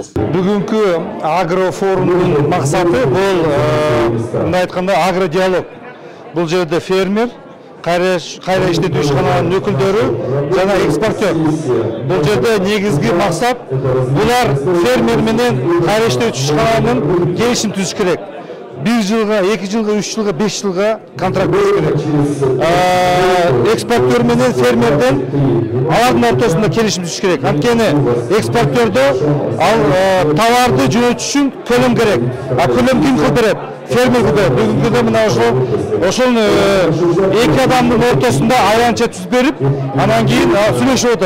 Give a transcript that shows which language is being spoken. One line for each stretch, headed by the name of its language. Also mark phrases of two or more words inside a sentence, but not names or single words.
Kyrgyz: Бүгүнкү агрофорумдун максаты бул мындай айтканда агро-диалог. Бул жерде фермер, кайра иштетүү ишканаларынын өкүлдөрү жана экспортер. Бул жерде негизги максат булар фермер менен кайра иштетүү ишканаларынын келишим түзүш керек.
Kazakh: 1 жылға, 2 жылға, 3 жылға, 5 жылға контракт беру керек.
Kyrgyz: Экспортер менен фермерден алардын ортосунда келишим түзүш керек. Анткени экспортерде ал товарды жөнөтүш үчүн көлөм керек. А көлөм ким кылдырат? Фермер кылдырат. Бүгүнкү күндө мына ошол эки адамдын ортосунда аянча түзүп берип, анан кийин сүйлөшүп атат.